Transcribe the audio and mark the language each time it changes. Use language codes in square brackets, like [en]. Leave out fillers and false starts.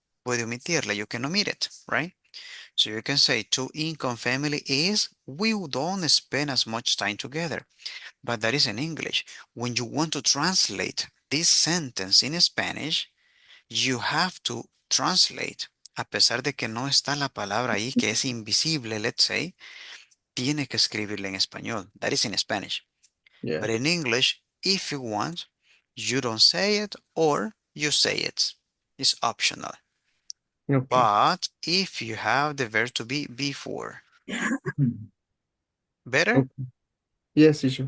[es] Puede omitirla, [en] you can omit it, right? So you can say two-income family is we don't spend as much time together. But that is in English. When you want to translate this sentence in Spanish, you have to translate. [es] A pesar de que no está la palabra ahí, que es invisible, [en] let's say, [es] tiene que escribirla en español. [en] That is in Spanish. Yeah. But in English, if you want, you don't say it or you say it. It's optional. Okay. But if you have the verb to be before, better? Okay. Yes, teacher.